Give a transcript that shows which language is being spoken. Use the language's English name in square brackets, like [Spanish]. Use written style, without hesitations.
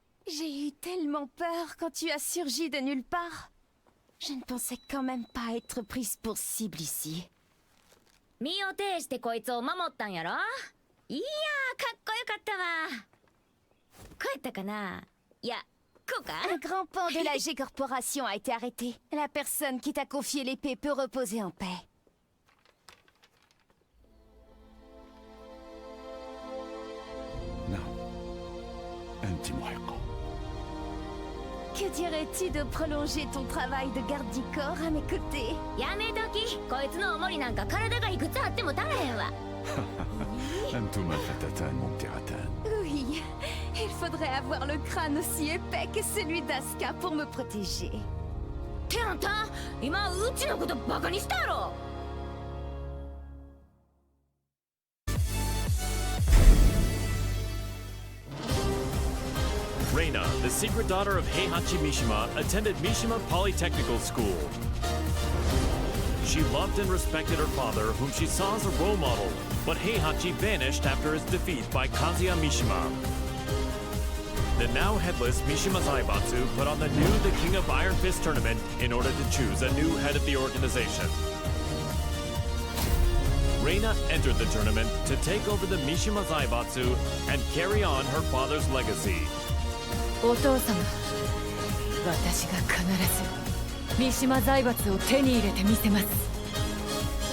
[French] J'ai eu tellement peur quand tu as surgi de nulle part. Je ne pensais quand même pas être prise pour cible ici. [Japanese] 身を挺してこいつを守ったんやろ？いやー、かっこよかったわ。こうやったかな？いや、こうか？ [French] Un grand pan de la G-Corporation a été arrêté. La personne qui t'a confié l'épée peut reposer en paix. [Arabic] أنت محقة. [French] Que dirais-tu de prolonger ton travail de garde du corps à mes côtés? [Japanese] やめとき。こいつの重りなんか体がいくつあっても足らへんわ。 [Arabic] أنتما فتاتان ممتعتان. [French] Oui, il faudrait avoir le crâne aussi épais que celui d'Asuka pour me protéger. [Japanese] ってあんた、今うちのことバカにしたやろ。 [English] Reina, the secret daughter of Heihachi Mishima, attended Mishima Polytechnical School. She loved and respected her father, whom she saw as a role model, but Heihachi vanished after his defeat by Kazuya Mishima. The now headless Mishima Zaibatsu put on the new The King of Iron Fist tournament in order to choose a new head of the organization. Reina entered the tournament to take over the Mishima Zaibatsu and carry on her father's legacy. [Japanese] お父様、私が必ず三島財閥を手に入れてみせます。